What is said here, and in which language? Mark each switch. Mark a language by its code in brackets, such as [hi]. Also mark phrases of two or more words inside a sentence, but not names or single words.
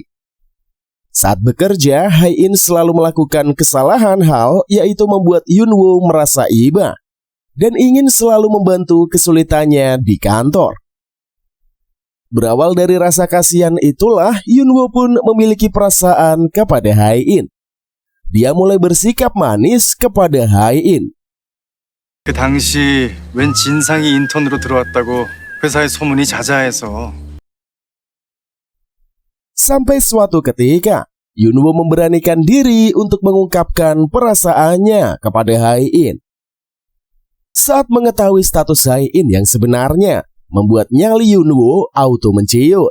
[id] Saat bekerja, Hae-in selalu melakukan kesalahan hal, yaitu membuat Yoon-woo merasa iba dan ingin selalu membantu kesulitannya di kantor. Berawal dari rasa kasihan itulah, Yoon-woo pun memiliki perasaan kepada Hae-in. Dia mulai bersikap manis kepada Hae-in. [ko] 그 당시 웬 진상이 인턴으로 들어왔다고 회사에 소문이 자자해서. [id] Sampai suatu ketika, Yoon-woo memberanikan diri untuk mengungkapkan perasaannya kepada Hae-in. Saat mengetahui status Hae-in yang sebenarnya, membuat nyali Yoon-woo auto menciut.